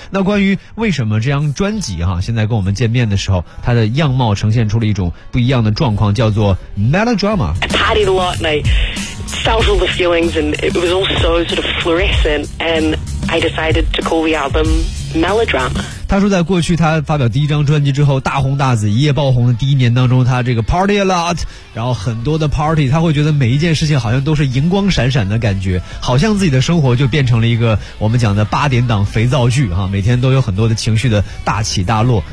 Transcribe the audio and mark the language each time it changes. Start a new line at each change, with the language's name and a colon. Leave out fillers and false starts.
Chinese: 那关于为什么这张专辑哈，现在跟我们见面的时候它的样貌呈现出了一种不一样的状况，叫做 melodrama。
English: I partied a lot and I felt all the feelings and it was all so sort of fluorescent and I decided to call the album melodrama。
Chinese: 他说在过去他发表第一张专辑之后大红大紫一夜爆红的第一年当中，他这个
English: party a lot，
Chinese: 然后很多的 party， 他会觉得每一件事情好像都是荧光闪闪的感觉，好像自己的生活就变成了一个我们讲的八点档肥皂剧哈，每天都有很多的情绪的大起大落。